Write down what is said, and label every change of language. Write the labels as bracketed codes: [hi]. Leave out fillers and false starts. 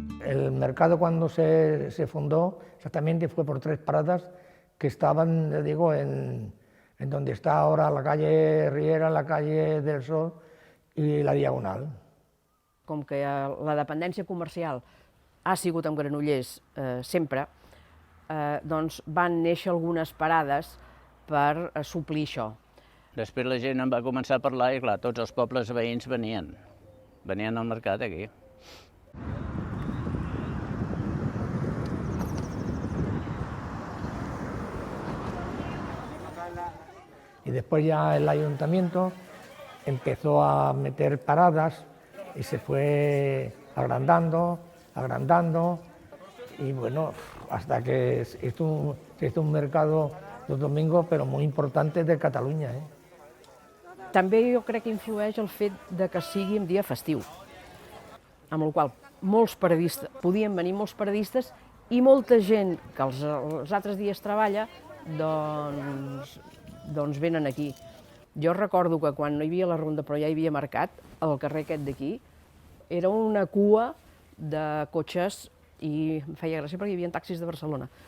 [es] El mercado cuando se fundó exactamente fue por 3 paradas que estaban, digo, en donde está ahora la calle Riera, la calle del Sol y la Diagonal. [ca] com que la dependència comercial ha sigut amb Granollers sempre, doncs van néixer algunes parades per suplir això. Després la gent en va començar a parlar i, clar, tots els pobles veïns venien al mercat aquí. [es] Y después ya el ayuntamiento empezó a meter paradas y se fue agrandando, y bueno, hasta que se hizo un mercado los domingos, [ca] però molt important de Catalunya. També jo crec que influeix el fet de que sigui un dia festiu, amb la qual podien venir molts paradistes i molta gent que els altres dies treballa, doncs venen aquí. Jo recordo que quan no hi havia la ronda però ja hi havia mercat, al carrer aquest d'aquí, era una cua de cotxes i em feia gràcia perquè hi havia taxis de Barcelona.